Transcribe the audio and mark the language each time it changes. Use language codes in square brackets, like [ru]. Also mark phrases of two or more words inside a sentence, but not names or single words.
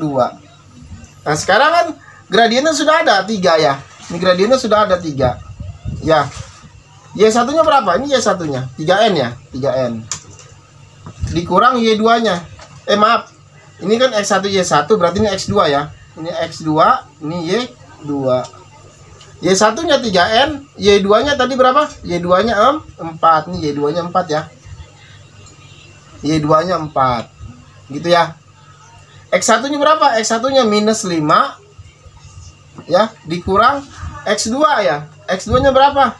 [id] Nah sekarang kan gradiennya sudah ada 3 ya. Ini gradiennya sudah ada 3 ya. Y1 nya berapa? Ini Y1 nya 3N ya, 3N dikurang Y2 nya. Maaf, ini kan X1 Y1, berarti ini X2 ya. Ini X2, ini Y2. Y1 nya 3N, Y2 nya tadi berapa? Y2 nya 4. Ini Y2 nya 4 ya. Y2 nya 4 gitu ya. X1 nya berapa? X1 nya minus 5 ya, dikurang X2 ya. X2 nya berapa?